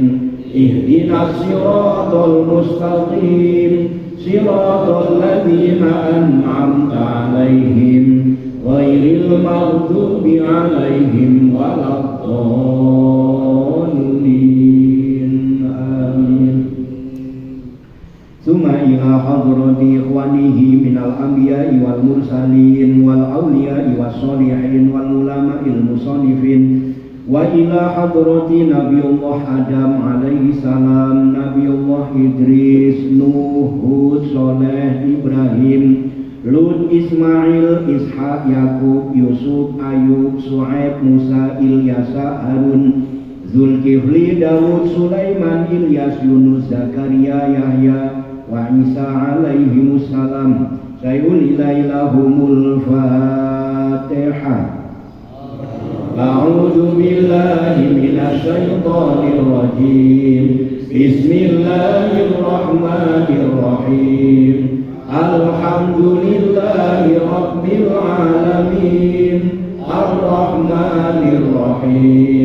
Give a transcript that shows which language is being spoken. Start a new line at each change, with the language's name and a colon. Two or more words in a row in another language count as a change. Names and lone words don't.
Arabic: اهدنا الصراط المستقيم صراط الذين أنعمت عليهم غير المغضوب عليهم ولا الضالين. Amin. ثم إلى حضرة إخوانه من الأنبياء والمرسلين والأولياء والصالحين والعلماء المصنفين وإلى حضرة نبي الله آدم عليه السلام نبي الله إدريس نوح هود صالح إبراهيم لوط إسماعيل إسحاق يعقوب يوسف أيوب شعيب موسى اليسع هارون ذو الكفل داود سليمان إلياس يونس زكريا يحيى وعيسى عليه السلام. سيدي لهم الفاتحة. أعوذ بالله من الشيطان الرجيم. بسم الله الرحمن الرحيم. الحمد لله رب العالمين. الرحمن الرحيم.